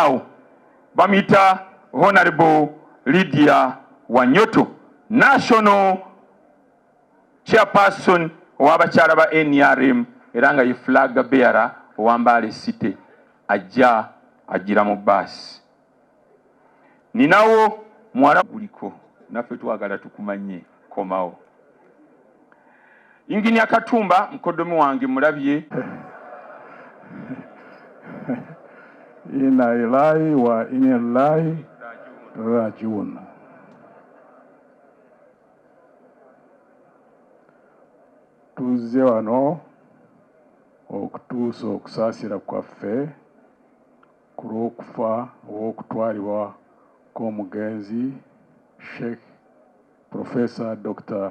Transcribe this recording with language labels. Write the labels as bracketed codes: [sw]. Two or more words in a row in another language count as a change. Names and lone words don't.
[lg] awo bamuyita Honorable Lydia Wanyoto National Chairperson ow'abakyala ba NRM era nga ye [en] flag bearer [lg] owa Mbale City ajja agira mu baasi ninawo muwala guliko naffe twagala tukumanye komawo Engineer Katumba mukodomi wange mulabye [ar] إنا لله وإنا إليه راجعون [lg] tuzze wano okutuusa okusaasira kwaffe ku lw'okufa ow'okutwalibwa kw'omugenzi Sheikh Professor Dr.